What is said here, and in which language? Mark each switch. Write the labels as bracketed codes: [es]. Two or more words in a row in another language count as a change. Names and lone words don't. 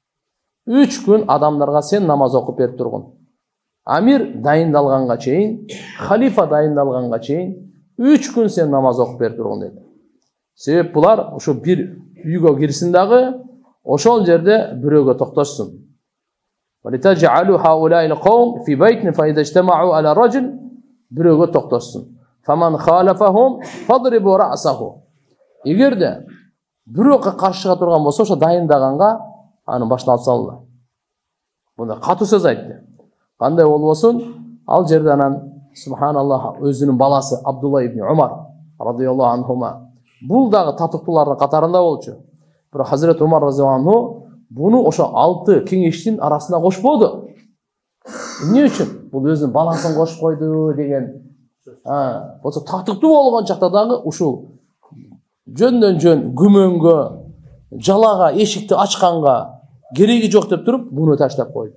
[ky] 3 күн адамдарга сен намаз окуп берип тургун. Амир дайындалганга чейин, халифа дайындалганга чейин 3 күн сен намаз окуп берип тургун деди. Себеп булар ошо бир үйгө кирсин дагы, ошол жерде бирөөгө токтошсун. [ar] وَلِتَجْعَلُوا هَؤُلَاءِ الْقَوْمِ فِي بَيْتٍ فَإِذَا اجْتَمَعُوا عَلَى رَجُلٍ, [ky] бирөөгө токтошсун. [ar] فَمَنْ خَالَفَهُمْ فَضْرِبُوا رَأْسَهُ. [ky] Эгерде бирөөгө каршы чыга турган болсо, ошо дайындаганга аны башына алып салгыла. Мында катуу сөз айтты. Кандай болбосун, ал жерде анан субханаллах өзүнүн баласы Абдулла ибн Умар [ar] رضي الله عنهما [ky] бул дагы татыктуулардын катарында болчу. Бирок Хазрет Умар [ar] رضي الله عنه [ky] буну ошо 6 кеңештин арасына кошподу. Эмне үчүн? Бул өзүнүн баласын кошуп койду деген. Болсо татыктуу болгон чакта дагы ушул жөндөн жөн күмөнгө, жалага, эшикти ачканга кереги жок деп туруп, буну таштап койду.